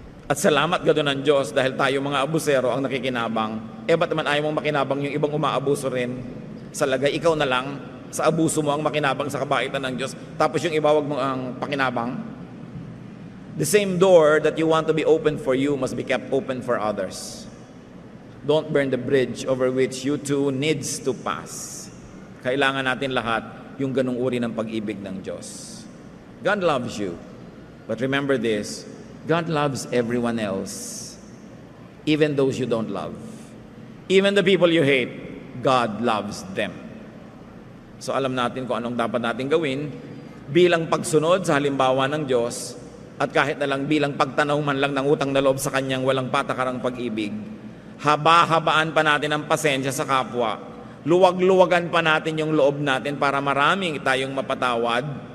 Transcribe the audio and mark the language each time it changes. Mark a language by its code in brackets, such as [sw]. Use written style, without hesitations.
[tl] At salamat gano'n ng Diyos dahil tayo mga abusero ang nakikinabang. Ba't naman ayaw mong makinabang yung ibang umaabuso rin? Sa lagay, ikaw na lang, sa abuso mo ang makinabang sa kabaitan ng Diyos, tapos yung iba wag mo ang pakinabang. [en] The same door that you want to be open for you must be kept open for others. Don't burn the bridge over which you too needs to pass. [tl] Kailangan natin lahat yung ganung uri ng pag-ibig ng Diyos. [en] God loves you. But remember this, God loves everyone else. Even those you don't love. Even the people you hate, God loves them. [tl] So alam natin kung anong dapat natin gawin bilang pagsunod sa halimbawa ng Diyos at kahit na lang bilang pagtanaw man lang ng utang na loob sa Kanyang walang patakarang pag-ibig. Haba-habaan pa natin ang pasensya sa kapwa. Luwag-luwagan pa natin yung loob natin para maraming tayong mapatawad.